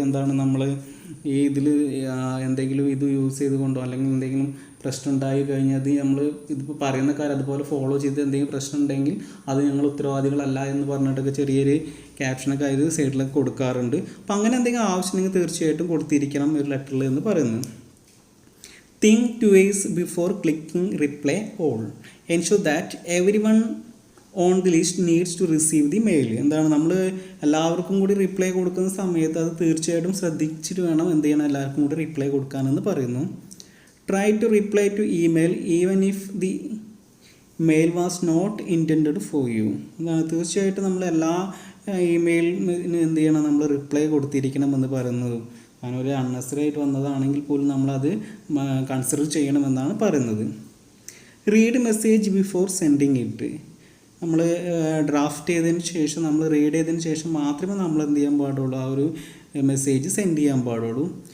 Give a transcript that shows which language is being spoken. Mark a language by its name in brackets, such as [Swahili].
[Malayalam] എന്താണ് നമ്മൾ ഈ ഇതിൽ എന്തെങ്കിലും ഇത് യൂസ് ചെയ്തുകൊണ്ടോ അല്ലെങ്കിൽ എന്തെങ്കിലും പ്രശ്നം ഉണ്ടായി കഴിഞ്ഞാൽ നമ്മൾ ഇതിപ്പോൾ പറയുന്ന കാര്യം അതുപോലെ ഫോളോ ചെയ്ത് എന്തെങ്കിലും പ്രശ്നം ഉണ്ടെങ്കിൽ അത് ഞങ്ങൾ ഉത്തരവാദികളല്ല എന്ന് പറഞ്ഞിട്ടൊക്കെ ചെറിയൊരു ക്യാപ്ഷനൊക്കെ അതിൽ സൈഡിലൊക്കെ കൊടുക്കാറുണ്ട്. അപ്പോൾ അങ്ങനെ എന്തെങ്കിലും ആവശ്യമുണ്ടെങ്കിൽ തീർച്ചയായിട്ടും കൊടുത്തിരിക്കണം ഒരു ലെറ്ററിൽ എന്ന് പറയുന്നു. [English] Think twice before clicking reply all. Ensure that everyone on the list needs to receive the mail. [Malayalam] എന്താണ് നമ്മൾ എല്ലാവർക്കും കൂടി റിപ്ലൈ കൊടുക്കുന്ന സമയത്ത് അത് തീർച്ചയായിട്ടും ശ്രദ്ധിച്ചിട്ട് വേണം എന്ത് ചെയ്യണം, എല്ലാവർക്കും കൂടി റിപ്ലൈ കൊടുക്കാനെന്ന് പറയുന്നു. [English] Try to reply to email even if the mail was not intended for you. [Malayalam] എന്താണ് തീർച്ചയായിട്ടും നമ്മൾ എല്ലാ ഇമെയിലിന് എന്ത് ചെയ്യണം, നമ്മൾ റിപ്ലൈ കൊടുത്തിരിക്കണമെന്ന് പറയുന്നത്. കാരണം ഒരു അൺനെസറി ആയിട്ട് വന്നതാണെങ്കിൽ പോലും നമ്മളത് കൺസിഡർ ചെയ്യണമെന്നാണ് പറയുന്നത്. [English] Read message before sending it. [Malayalam] നമ്മൾ ഡ്രാഫ്റ്റ് ചെയ്തതിന് ശേഷം നമ്മൾ റീഡ് ചെയ്തതിന് ശേഷം മാത്രമേ നമ്മൾ എന്ത് ചെയ്യാൻ പാടുള്ളൂ, ആ ഒരു മെസ്സേജ് സെൻഡ് ചെയ്യാൻ പാടുള്ളൂ.